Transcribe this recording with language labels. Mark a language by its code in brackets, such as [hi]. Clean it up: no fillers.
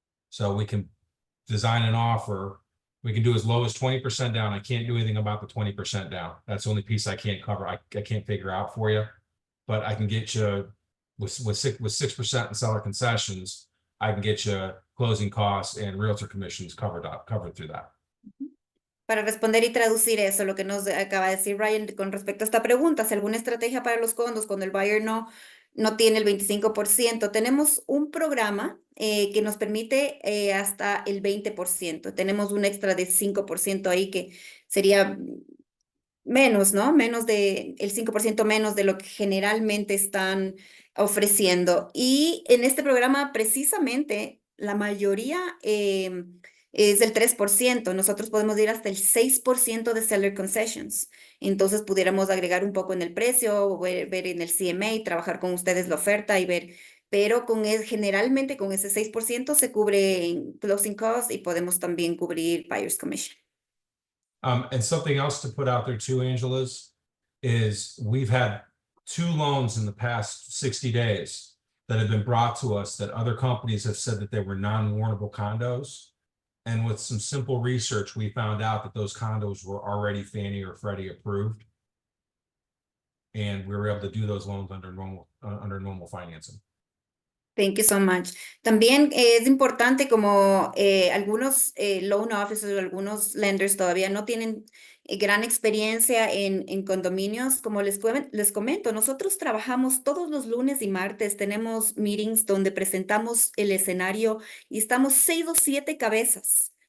[en] So we can design an offer. We can do as low as 20% down. I can't do anything about the 20% down. That's the only piece I can't cover. I can't figure out for you. But I can get you with 6% in seller concessions, I can get you closing costs and realtor commissions covered through that. [es] Para responder y traducir eso, lo que nos acaba de decir Ryan con respecto a esta pregunta, si alguna estrategia para los condos cuando el buyer no tiene el 25%, tenemos un programa que nos permite hasta el 20%. Tenemos un extra de 5% ahí que sería menos, ¿no? El 5% menos de lo que generalmente están ofreciendo. Y en este programa, precisamente, la mayoría es del 3%. Nosotros podemos ir hasta el 6% de seller concessions. Entonces, pudiéramos agregar un poco en el precio, o ver en el CMA, trabajar con ustedes la oferta y ver. Pero generalmente con ese 6% se cubre en closing costs y podemos también cubrir buyer's commission. [en] And something else to put out there too, Angela's, is we've had 2 loans in the past 60 days that have been brought to us that other companies have said that they were non-warrantable condos. And with some simple research, we found out that those condos were already Fannie or Freddie approved. And we were able to do those loans under normal financing. Thank you so much. [es] También es importante como algunos loan officers o algunos lenders todavía no tienen gran experiencia en condominios. Como les comento, nosotros trabajamos todos los lunes y martes, tenemos meetings donde presentamos el escenario y estamos 6 o 7 cabezas.